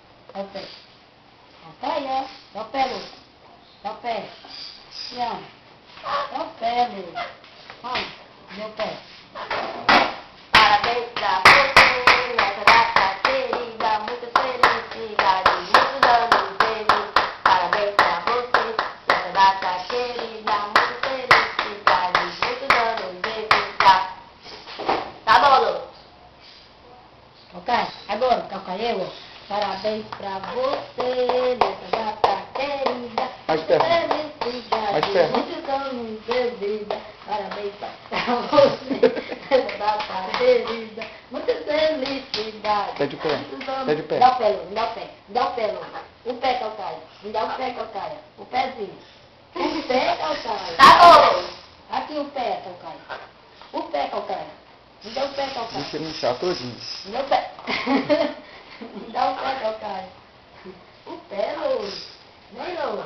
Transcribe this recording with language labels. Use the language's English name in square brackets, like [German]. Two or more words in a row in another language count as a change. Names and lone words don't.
[Portuguese] Dá o pé. Calcaia. Dá o pé, Lu. Dá o pé. Tiana. Dá o pé, Lu. Vamos. Dê o pé. Parabéns pra você nessa data querida, muita felicidade, muitos anos felizes. Parabéns pra você nessa data querida, muita felicidade, muitos anos felizes. Tá bom, Lu? Calcaia. Agora, calcaia. Parabéns pra você nessa data querida. Mais perto. Felicidade. Mais perto. Muitos anos de vida. Parabéns pra você nessa data querida. Muita felicidade. Tá de pé. Muitos anos- Tá de pé. Me dá o pé, Lu. Me dá o pé. Me dá o pé, Lu. O pé, calcaia. Me dá o pé, calcaia. O pezinho. O pé, calcaia. Tá bom, Lu? Aqui o pé, calcaia. O pé, calcaia. Me dá o pé, calcaia. Deixa ele inchar todinho. Me dá o pé. Me dá o pé, calcaia. O pé, Lu. Vem, Lu.